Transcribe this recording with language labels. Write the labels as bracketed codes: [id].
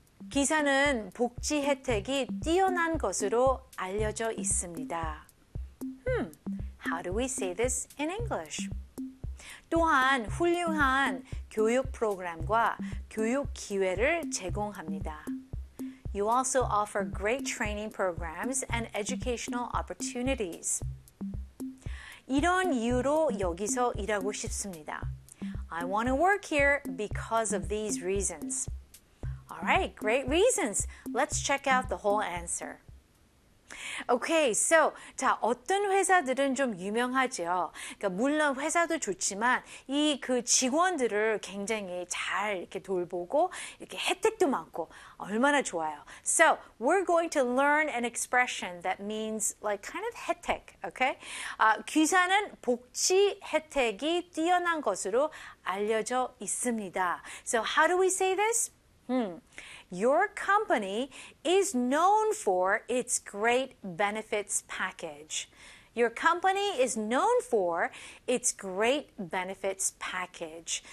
[ko] 기사는 복지 혜택이 뛰어난 것으로 알려져 있습니다. [en] How do we say this in English? [ko] 또한 훌륭한 교육 프로그램과 교육 기회를 제공합니다. [en] You also offer great training programs and educational opportunities. [ko] 이런 이유로 여기서 일하고 싶습니다. [en] I want to work here because of these reasons. Alright, great reasons. Let's check out the whole answer. Okay, so, [ko] 자, 어떤 회사들은 좀 유명하죠. 그러니까 물론 회사도 좋지만 이 그 직원들을 굉장히 잘 이렇게 돌보고 이렇게 혜택도 많고 얼마나 좋아요. [en] So, we're going to learn an expression that means like kind of 혜택, okay? [ko] 귀사는 복지 혜택이 뛰어난 것으로 알려져 있습니다. [en] So, how do we say this? Your company is known for its great benefits package. Your company is known for its great benefits package.